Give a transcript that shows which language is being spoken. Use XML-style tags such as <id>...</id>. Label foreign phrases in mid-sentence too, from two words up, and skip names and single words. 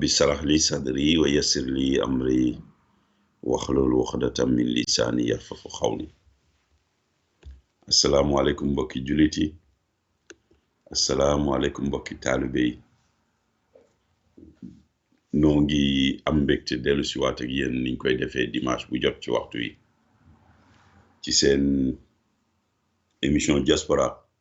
<ar>اشرح لي صدري ويسر لي أمري واحلل عقدة من لساني يفقهوا قولي السلام عليكم</ar> <wo>mbokki jullit yi</wo> <ar>السلام عليكم</ar> <wo>mbokki taalibe yi noo ngi am mbégte dellu si waat ak yéen niñ koy defee dimanche bu jot ci waxtu yi ci seen émission diaspora</wo>